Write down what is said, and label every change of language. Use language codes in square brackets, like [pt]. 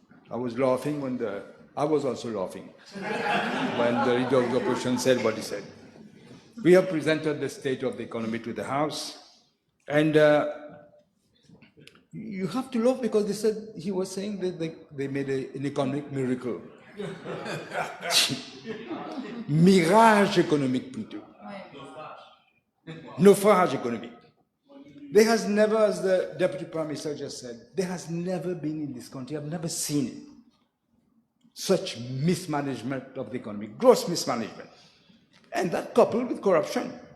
[en] I was laughing I was also laughing when the leader of the opposition said what he said. We have presented the state of the economy to the House, and you have to laugh because he was saying that they made an economic miracle. [fr] Mirage économique plutôt. Naufrage économique. [en] There has never, as the Deputy Prime Minister just said, there has never been in this country, I've never seen it, such mismanagement of the economy, gross mismanagement. And that coupled with corruption.